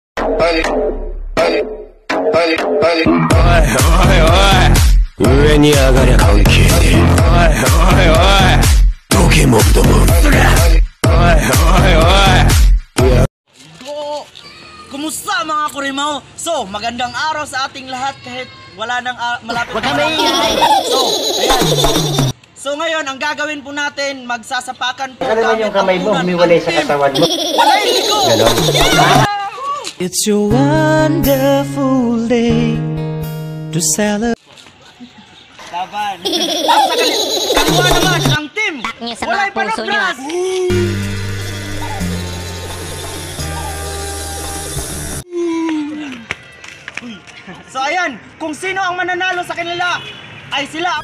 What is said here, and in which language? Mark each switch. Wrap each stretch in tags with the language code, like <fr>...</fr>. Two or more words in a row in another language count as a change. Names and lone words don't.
<ja>上に上がりゃ関係ねえ。どけもんども。</ja> <tl>Kumusta mga kurimaw? So, magandang araw sa ating lahat kahit wala nang malapit na ayan. So ngayon, ang gagawin po natin, magsasapakan po. Ano naman yung kamay mo, humiwalay sa katawan mo?</tl> <ceb>Walay ligo!</ceb> <en>It's a wonderful day to celebrate.</en> <tl>Laban. At sa kaliwa naman, ang team!</tl> <ceb>Walay panagras!</ceb> <tl>So ayan, kung sino ang mananalo sa kanila, ay sila.</tl>